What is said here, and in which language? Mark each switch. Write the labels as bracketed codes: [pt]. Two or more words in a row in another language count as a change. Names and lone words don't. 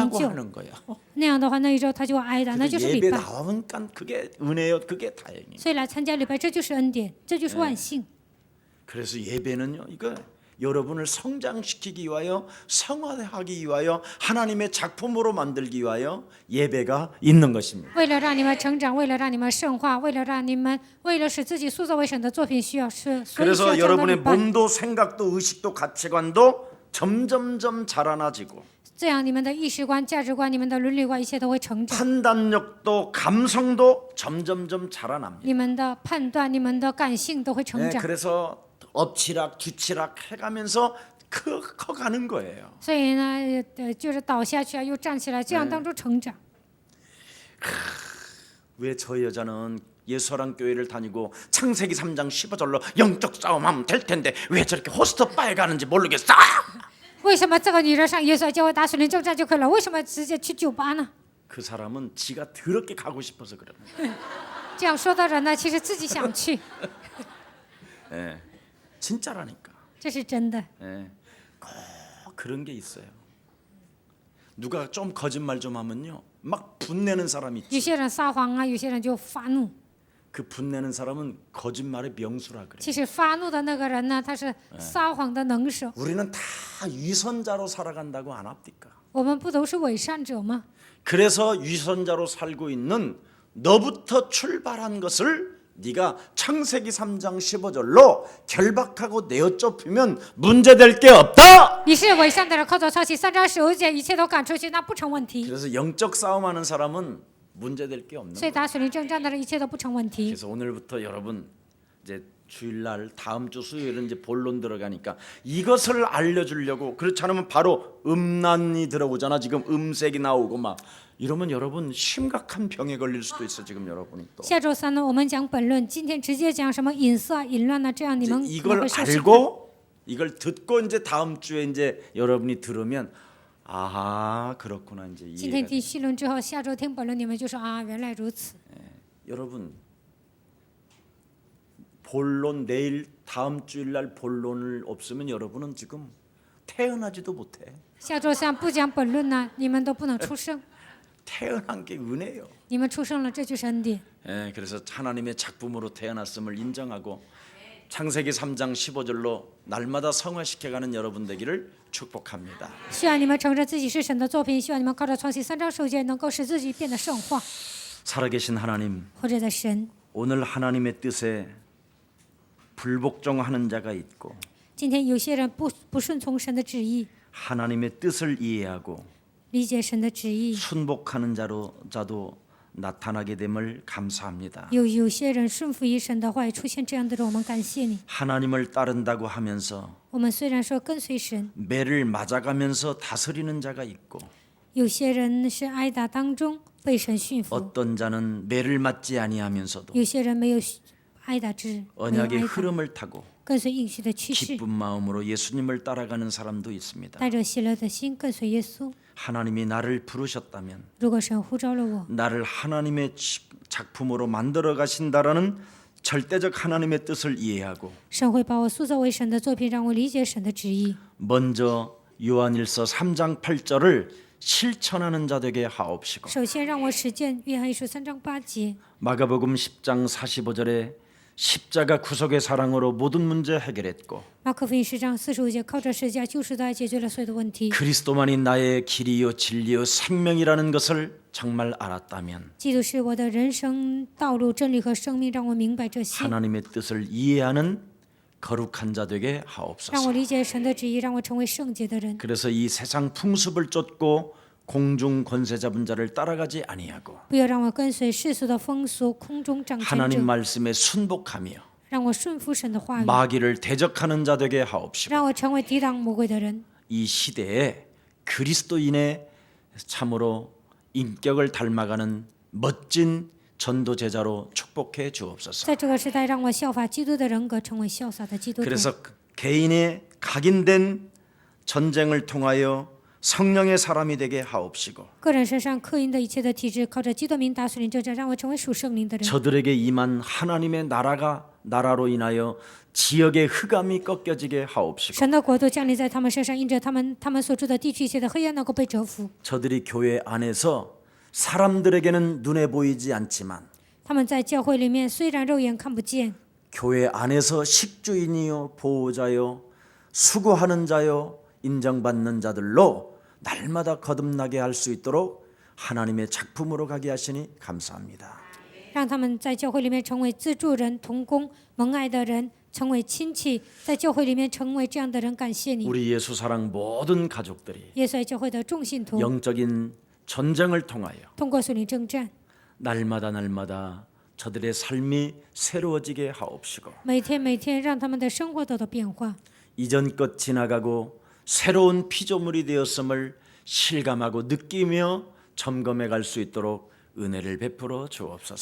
[ko] 예배라고 [zh] 就， [ko] 하는 거야. [zh] 那样的话，那一周他就会挨打，那就是 [ko] 예배 [zh] 礼拜。 [ko] 나오니까 그게 은혜요, 그게 다행이에요. [zh] 所以来参加礼拜，这就是恩典，这就是万幸。 [ko] 그래서 예배는요, 이거 여러분을 성장시키기 위하여 성화하기 위하여 하나님의 작품으로 만들기 위하여 예배가 있는 것입니다. [zh] 为了让你们成长，为了让你们圣化，为了使自己塑造为神的作品，需要是，所以需要 [ko] 그래서 [zh] 这样的礼 [ko] 여러분의 [zh] 拜。 [ko] 몸도 생각도 의식도 가치관도 점점점 자라나지고 [zh] 这样你们的意识观、价值观、你们的伦理观，一切都会成长。 [ko] 판단력도 감성도 점점점 자라납니다. [zh] 你们的判断、你们的感性都会成 [ko] 네, [zh] 长。 [ko] 그래서 엎치락 뒤치락 해가면서 커가는 거예요. [zh] 所以呢，就是倒下去啊，又站起来，这样当中成长。 [ko] 왜 저 여자는 예수랑 교회를 다니고 창세기 3장 15절로 영적 싸움하면 될 텐데 왜 저렇게 호스트 바에 가는지 모르겠어. [zh] 为什么这个女人上耶稣教会打水灵征战就可以了？为什么直接去酒吧呢？ [ko] 그 사람은 지가 더럽게 가고 싶어서 그래요. [zh] 这样说的人呢，其实自己想去， [ko] 예, 진짜라니까. [zh] 这是真的。 [ko] 예, 꼭 그런 게 있어요. 누가 좀 거짓말 좀 하면요, 막 분내는 사람이 [zh] 有 [ko] 있지. [zh] 些人撒谎啊，有些人就发怒。 [ko] 그 분내는 사람은 거짓말의 명수라 그래. [zh] 其实发怒的那个人呢，他是撒谎的能手。 [ko] 우리는 다 위선자로 살아간다고 안 합니까? [zh] 我们不都是伪善者吗？ [ko] 그래서 위선자로 살고 있는 너부터 출발한 것을 네가 창세기 3장 15절로 결박하고 내어쫓으면 문제될 게 없다. [zh] 你是伪善的人，靠着抄袭3章15节，一切都赶出去，那不成问题。 [ko] 그래서 영적 싸움하는 사람은 문제될 게 없는 [zh] 所以 [ko] 거예요. [zh] 打水灵征战的人，一切都不成问题。 [ko] 그래서 오늘부터 여러분 이제 주일날 다음 주 수요일은 이제 본론 들어가니까 이것을 알려주려고. 그렇지 않으면 바로 음란이 들어오잖아. 지금 음색이 나오고 막 이러면 여러분 심각한 병에 걸릴 수도 있어. 지금 여러분이 또 [zh] 下周三呢，我们讲本论，今天直接讲什么隐色啊、淫乱啊，这样你们可能 [ko] 이걸 [zh] 会受试探。 [ko] 알고 이걸 듣고 이제 다음 주에 이제 여러분이 들으면 아하 그렇구나 이제 [zh] 今天 [ko] 이해가. [zh] 听细论之后，下周听本论，你们就说啊，原来如此。 [ko] 여러분 본론 내일 다음 주일날 본론을 없으면 여러분은 지금 태어나지도 못해. [zh] 下周三不讲本论呢，你们都不能出生。 [ko] 태어난 게 은혜요. [zh] 你们出生了，这就是恩典。 [ko] 그래서 하나님의 작품으로 태어났음을 인정하고 창세기 3장 15절로 날마다 성화시켜가는 여러분 되기를 축복합니다. [zh] 希望你们承认自己是神的作品，希望你们靠着创新3章9节能够使自己变得圣化。 [ko] 살아계신 하나님, [zh] 活着的神， [ko] 오늘 하나님의 뜻에 불복종하는 자가 있고 [zh] 今天有些人不顺从神的旨意， [ko] 하나님의 뜻을 이해하고 [zh] 理解神的旨意。 [ko] 순복하는 자도 나타나게 됨을 감사합니다. [zh] 有些人顺服于神的话，也出现这样的人，我们感谢你。 [ko] 하나님을 따른다고 하면서 [zh] 我们虽然说跟随神， [ko] 매를 맞아가면서 다스리는 자가 있고 [zh] 有些人是挨打当中被神驯服， [ko] 어떤 자는 매를 맞지 아니하면서도 [zh] 有些人没有挨打之，没有 [ko] 언약의 [zh] 挨打， [ko] 흐름을 타고 [zh] 跟随应许的趋势， [ko] 기쁜 마음으로 예수님을 따라가는 사람도 있습니다. [zh] 带着喜乐的心跟随耶稣。 [ko] 하나님이 나를 부르셨다면 [zh] 如果神呼召了我， [ko] 나를 하나님의 작품으로 만들어 가신다라는 절대적 하나님의 뜻을 이해하고 [zh] 神会把我塑造为神的作品，让我理解神的旨意。 [ko] 먼저 요한일서 3장 8절을 실천하는 자 되게 하옵시고 [zh] 首先让我实践约翰一书3章8节， [ko] 마가복음 10장 45절에 십자가 구속의 사랑으로 모든 문제 해결했고 [zh] 马可福音10章45节，靠着十字架救赎的爱解决了所有的问题。 [ko] 그리스도만이 나의 길이요 진리요 생명이라는 것을 정말 알았다면 [zh] 基督是我的人生道路、真理和生命，让我明白这些， [ko] 하나님의 뜻을 이해하는 거룩한 자 되게 [zh] 让我 [ko] 하옵소서. [zh] 理解神的旨意，让我成为圣洁的人。 [ko] 그래서 이 세상 풍습을 쫓고 공중 권세 잡은 자를 따라가지 아니하고 [zh] 不要让我跟随世俗的风俗、空中掌权 [ko] 하나님 [zh] 者， [ko] 말씀에 순복하며 [zh] 让我顺服神的话语， [ko] 마귀를 대적하는 자 되게 하옵시고 [zh] 让我成为抵挡魔鬼的人。 [ko] 이 시대에 그리스도인의 참으로 인격을 닮아가는 멋진 전도 제자로 축복해 주옵소서. [zh] 在这个时代，让我效法基督的人格，成为潇洒的基督徒。 [ko] 그래서 개인의 각인된 전쟁을 통하여 성령의 사람이 되게 하옵시고 [zh] 个人身上刻印的一切的体质，靠着基督名打属灵征战，让我成为属圣灵的人。 [ko] 저들에게 임한 하나님의 나라로 인하여 지역의 흑암이 꺾여지게 하옵시고 [zh] 神的国度降临在他们身上，因着他们所住的地区一切的黑暗能够被折服。 [ko] 저들이 교회 안에서 사람들에게는 눈에 보이지 않지만 [zh] 他们在教会里面虽然肉眼看不见， [ko] 교회 안에서 식주인이요 보호자요 수고하는 자요 인정받는 자들로 날마다 거듭나게 할 수 있도록 하나님의 작품으로 가게 하시니 감사합니다. [zh] 让他们在教会里面成为自助人、同工、蒙爱的人，成为亲戚，在教会里面成为这样的人。感谢你， [ko] 우리 예수 사랑 모든 가족들이 [zh] 耶稣爱教会的众信徒， [ko] 영적인 전쟁을 통하여 [zh] 通过属灵征战， [ko] 날마다 저들의 삶이 새로워지게 하옵시고 [zh] 每天让他们的生活得到变化， [ko] 이전 것 지나가고 새로운 피조물이 되었음을 실감하고 느끼며 점검해 갈 수 있도록 은혜를 베풀어 주옵소서.